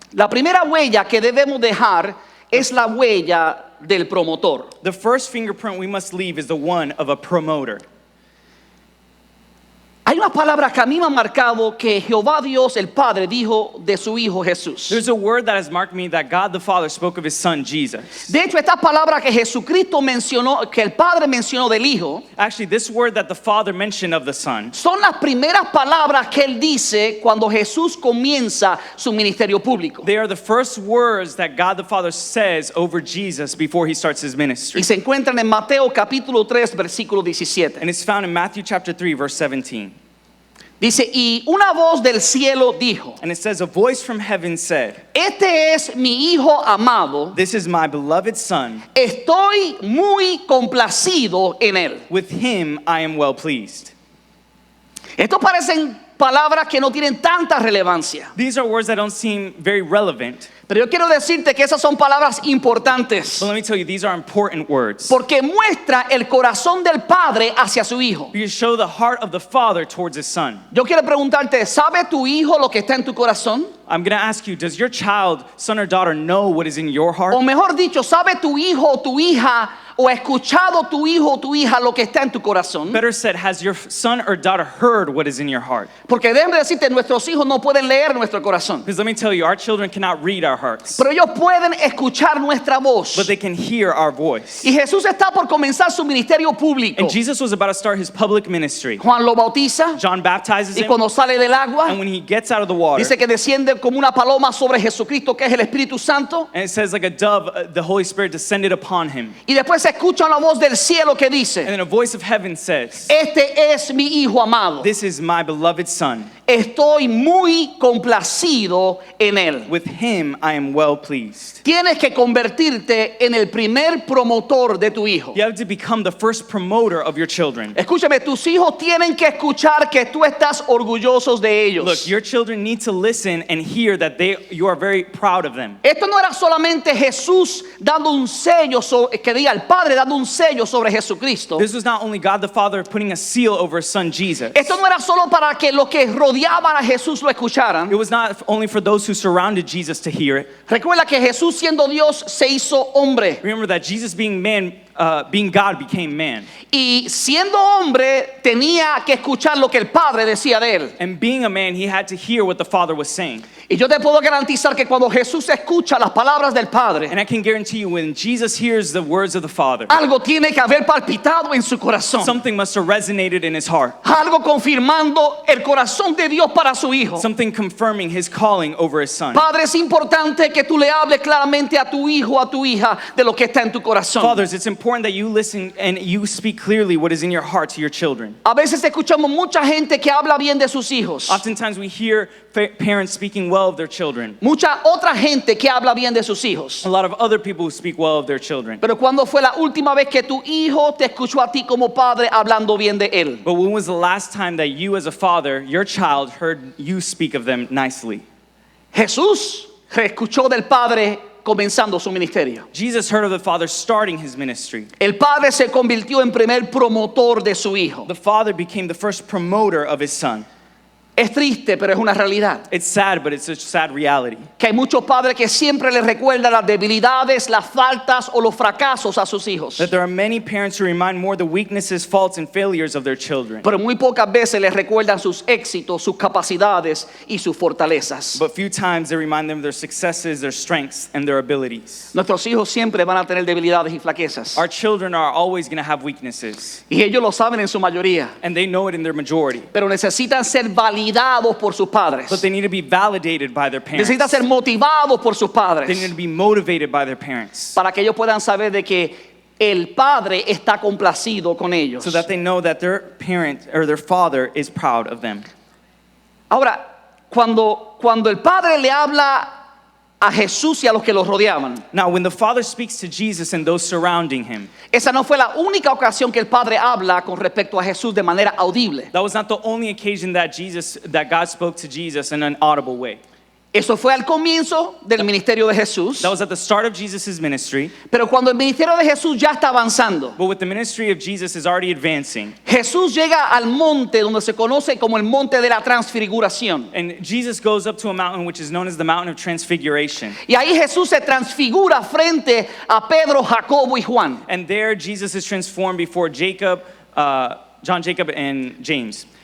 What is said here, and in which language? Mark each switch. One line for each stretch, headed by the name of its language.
Spanish: La primera huella que debemos dejar es la huella del promotor.
English: The first fingerprint we must leave is the one of a promoter.
Spanish: Hay una palabra que a mí me ha marcado que Jehová Dios, el Padre, dijo de su Hijo Jesús.
English: There's a word that has marked me that God the Father spoke of His Son Jesus.
Spanish: De hecho, esta palabra que Jesucristo mencionó, que el Padre mencionó del Hijo,
English: Actually, this word that the Father mentioned of the Son
Spanish: son las primeras palabras que Él dice cuando Jesús comienza su ministerio público.
English: they are the first words that God the Father says over Jesus before He starts His ministry.
Spanish: Y se encuentran en Mateo capítulo 3, versículo 17.
English: And it's found in Matthew chapter 3, verse 17.
Spanish: Dice, y una voz del cielo dijo,
English: And it says, a voice from heaven said,
Spanish: este es mi hijo amado,
English: this is my beloved son.
Spanish: estoy muy complacido en él.
English: With him I am well pleased.
Spanish: Estos parecen palabras que no tienen tanta relevancia,
English: These are words that don't seem very relevant.
Spanish: pero yo quiero decirte que esas son palabras importantes,
English: But let me tell you, these are important words.
Spanish: porque muestra el corazón del padre hacia su hijo.
English: You show the heart of the father towards his son.
Spanish: Yo quiero preguntarte, ¿sabe tu hijo lo que está en tu corazón?
English: I'm going to ask you, does your child, son or daughter, know what is in your heart?
Spanish: O mejor dicho, ¿sabe tu hijo o tu hija o ha escuchado tu hijo o tu hija lo que está en tu corazón?
English: Better said, has your son or daughter heard what is in your heart?
Spanish: Porque déjame decirte, nuestros hijos no pueden leer nuestro corazón,
English: Because let me tell you, our children cannot read our hearts,
Spanish: pero ellos pueden escuchar nuestra voz.
English: but they can hear our voice.
Spanish: Y Jesús está por comenzar su ministerio público.
English: And Jesus was about to start his public ministry.
Spanish: Juan lo bautiza
English: John baptizes
Spanish: y
English: him,
Spanish: cuando sale del agua,
English: and when he gets out of the water,
Spanish: dice que desciende como una paloma sobre Jesucristo, que es el Espíritu Santo.
English: and it says like a dove, the Holy Spirit descended upon him.
Spanish: Y después se escucha una voz del cielo que dice,
English: And then a voice of heaven says,
Spanish: este es mi hijo amado.
English: this is my beloved son.
Spanish: Estoy muy complacido en él.
English: With him I am well pleased.
Spanish: Tienes que convertirte en el primer promotor de tu hijo.
English: You have to become the first promoter of your children.
Spanish: Escúchame, tus hijos tienen que escuchar que tú estás orgullosos de ellos.
English: Look, your children need to listen and hear that you are very proud of them.
Spanish: Esto no era solamente Jesús dando un sello, que diga el Padre dando un sello sobre Jesucristo.
English: This was not only God the Father putting a seal over his son Jesus.
Spanish: Esto no era solo para que los que rodeaban a Jesús lo escucharan.
English: It was not only for those who surrounded Jesus to hear it.
Spanish: Recuerda que Jesús siendo Dios se hizo hombre.
English: Remember that Jesus being God became man.
Spanish: Y siendo hombre tenía que escuchar lo que el Padre decía de él.
English: And being a man, he had to hear what the Father was saying.
Spanish: Y yo te puedo garantizar que cuando Jesús escucha las palabras del Padre,
English: And I can guarantee you, when Jesus hears the words of the Father,
Spanish: algo tiene que haber palpitado en su corazón.
English: something must have resonated in his heart.
Spanish: Algo confirmando el corazón de Dios para su hijo.
English: Something confirming his calling over his son.
Spanish: Padre, es importante que tú le hables claramente a tu hijo, a tu hija, de lo que está en tu corazón.
English: Fathers, it's important that you listen and you speak clearly what is in your heart to your children.
Spanish: A veces escuchamos mucha gente que habla bien de sus hijos.
English: Oftentimes we hear parents speaking well of their children.
Spanish: Mucha otra gente que habla bien de sus hijos.
English: A lot of other people who speak well of their children.
Spanish: Pero ¿cuándo fue la última vez que tu hijo te escuchó a ti como padre hablando bien de él?
English: But when was the last time that you as a father, your child, heard you speak of them nicely?
Spanish: Jesús escuchó del Padre comenzando su ministerio.
English: Jesus heard of the Father starting his ministry.
Spanish: El Padre se convirtió en primer promotor de su hijo.
English: The Father became the first promoter of his son.
Spanish: Es triste, pero es una realidad.
English: It's sad, but it's a sad reality.
Spanish: Que hay muchos padres que siempre les recuerdan las debilidades, las faltas o los fracasos a sus hijos.
English: That there are many parents who remind more the weaknesses, faults, and failures of their children.
Spanish: Pero muy pocas veces les recuerdan sus éxitos, sus capacidades y sus fortalezas.
English: But few times they remind them of their successes, their strengths, and their abilities.
Spanish: Nuestros hijos siempre van a tener debilidades y flaquezas.
English: Our children are always going to have weaknesses,
Spanish: Y ellos lo saben en su mayoría.
English: and they know it in their majority.
Spanish: Pero necesitan ser validados por sus padres.
English: But they need to be validated by their parents.
Spanish: Necesitan ser motivados por sus
English: They
Spanish: padres.
English: need to be motivated by their parents
Spanish: Para que ellos puedan saber de que el Padre está complacido con ellos.
English: so that they know that their parent or their father is proud of them.
Spanish: Ahora, cuando el Padre le habla a Jesús y a los que los rodeaban,
English: Now, when the Father speaks to Jesus and those surrounding him,
Spanish: esa no fue la única ocasión que el Padre habla con respecto a Jesús de manera audible.
English: that was not the only occasion that God spoke to Jesus in an audible way.
Spanish: Eso fue al comienzo del ministerio de Jesús.
English: That was at the start of Jesus' ministry.
Spanish: Pero cuando el ministerio de Jesús ya está avanzando,
English: But with the ministry of Jesus is already advancing,
Spanish: Jesús llega al monte donde se conoce como el monte de la transfiguración.
English: and Jesus goes up to a mountain which is known as the Mountain of Transfiguration.
Spanish: Y ahí Jesús se transfigura frente a Pedro, Jacobo y Juan.
English: And there Jesus is transformed before John, Jacob, and James.